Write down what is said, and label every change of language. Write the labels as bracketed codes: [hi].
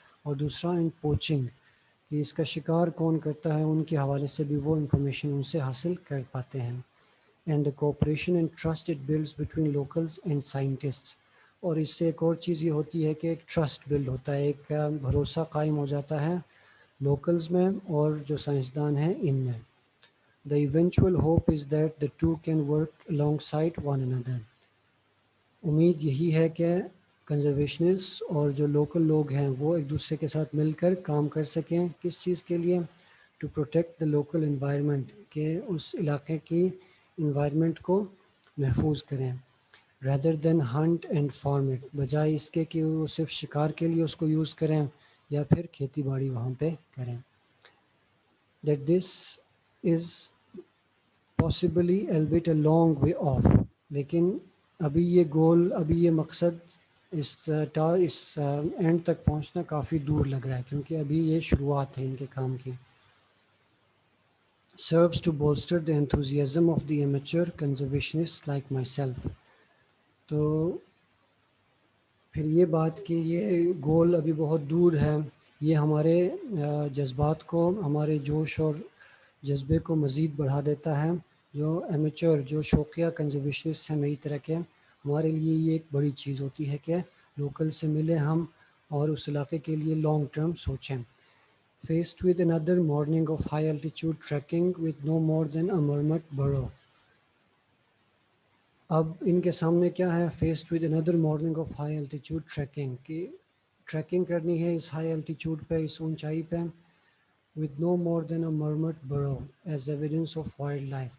[ur] اور دوسرا ان پوچنگ، کہ اس کا شکار کون کرتا ہے، ان کے حوالے سے بھی وہ انفارمیشن ان سے حاصل کر پاتے ہیں. [en] And the cooperation and trust it builds between locals and scientist. [ur] اور اس سے ایک اور چیز یہ ہوتی ہے کہ ایک ٹرسٹ بلڈ ہوتا ہے، ایک بھروسہ قائم ہو جاتا ہے لوکلز میں اور جو سائنسدان ہیں ان میں. [en] The eventual hope is that the two can work alongside one another. [ur] امید یہی ہے کہ کنزرویشنسٹ اور جو لوکل لوگ ہیں وہ ایک دوسرے کے ساتھ مل کر کام کر سکیں. کس چیز کے لیے؟ [en] to protect the local environment, [ur] کہ اس علاقے کی انوائرمنٹ کو محفوظ کریں. [en] rather than hunt and farm it, [ur] بجائے اس کے کہ وہ صرف شکار کے لیے اس کو یوز کریں یا پھر کھیتی باڑی وہاں پہ کریں. [en] that this is possibly albeit a long way off, [ur] لیکن ابھی یہ گول، ابھی یہ مقصد اس اینڈ تک پہنچنا کافی دور لگ رہا ہے کیونکہ ابھی یہ شروعات ہے ان کے کام کی. [en] serves to bolster the enthusiasm of the amateur conservationists like myself. [ur] تو پھر یہ بات کہ یہ گول ابھی بہت دور ہے، یہ ہمارے جذبات کو، ہمارے جوش اور جذبے کو مزید بڑھا دیتا ہے. جو ایمیچر، جو شوقیہ کنزرویشنسٹ ہیں میری طرح کے، ہمارے لیے یہ ایک بڑی چیز ہوتی ہے کہ لوکل سے ملیں ہم اور اس علاقے کے لیے لانگ ٹرم سوچیں. [en] Faced with another morning of high altitude trekking with no more than a marmot burrow. [ur] اب ان کے سامنے کیا ہے؟ [en] Faced with another morning of high altitude trekking، [ur] کہ ٹریکنگ کرنی ہے اس ہائی الٹیچیوڈ پہ، اس اونچائی پہ. [en] with no more than a marmot burrow as evidence of wildlife.